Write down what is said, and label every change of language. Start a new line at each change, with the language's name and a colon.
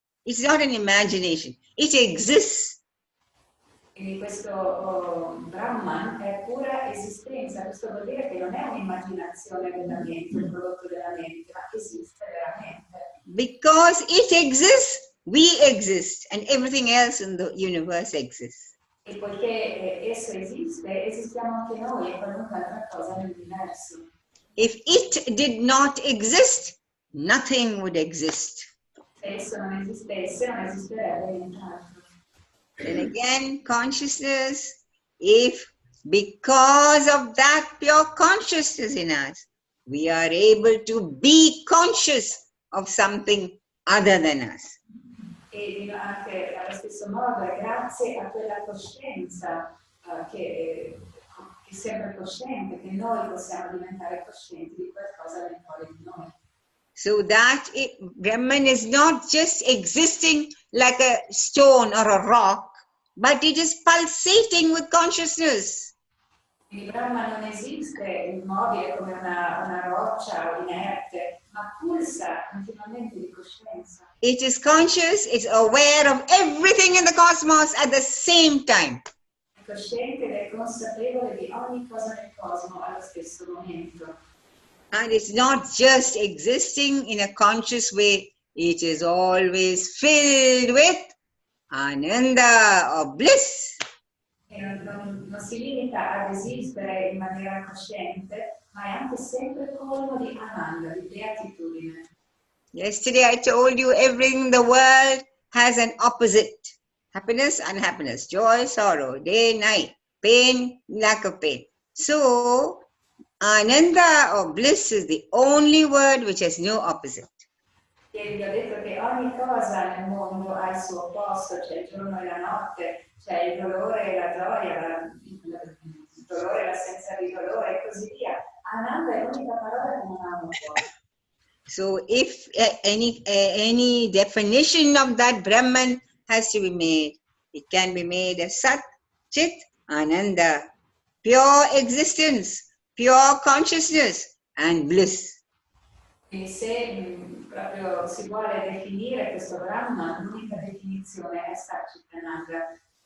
English: It's not an imagination. It exists.
Italian: Quindi questo Brahman è pura esistenza, questo vuol dire che non è un'immaginazione della mente, un prodotto della mente, ma esiste veramente.
English: Because it exists, we exist, and everything else in the universe exists.
Italian: E poiché esso esiste, esistiamo anche noi e qualunque altra cosa nell'universo.
English: If it did not exist, nothing would exist.
Italian: Se esso non esistesse, non esisterebbe nient'altro.
English: And again, consciousness, if because of that pure consciousness in us, we are able to be conscious of something other than us.
Italian: E anche allo stesso modo è grazie a quella coscienza che è sempre cosciente, che noi possiamo diventare coscienti di qualcosa al di fuori di noi.
English: So that Brahman is not just existing like a stone or a rock, but it is pulsating with consciousness.
Italian: Il Brahma non esiste immobile come una roccia o inerte, ma pulsa continuamente di coscienza.
English: It is conscious, it's aware of everything in the cosmos at the same time.
Italian: È cosciente ed è consapevole di ogni cosa nel cosmo allo stesso momento.
English: And it's not just existing in a conscious way, it is always filled with ananda or bliss.
Italian: E non si limita ad esistere in maniera cosciente, ma è anche sempre colmo di ananda, di beatitudine.
English: Yesterday I told you everything in the world has an opposite. Happiness, unhappiness, joy, sorrow, day, night, pain, lack of pain. So, ananda or bliss is the only word which has no opposite.
Italian: Ieri vi ho detto che ogni cosa nel mondo ha il suo opposto, c'è il giorno e la notte, c'è il dolore e la gioia, il dolore e l'assenza di dolore e così via. Ananda è l'unica parola che non ha un opposto.
English: So if any definition of that Brahman has to be made, it can be made as Sat, Chit, Ananda, pure existence, pure consciousness and bliss.
Italian: E se proprio si vuole definire questo Brahma, l'unica definizione è Satchitananda.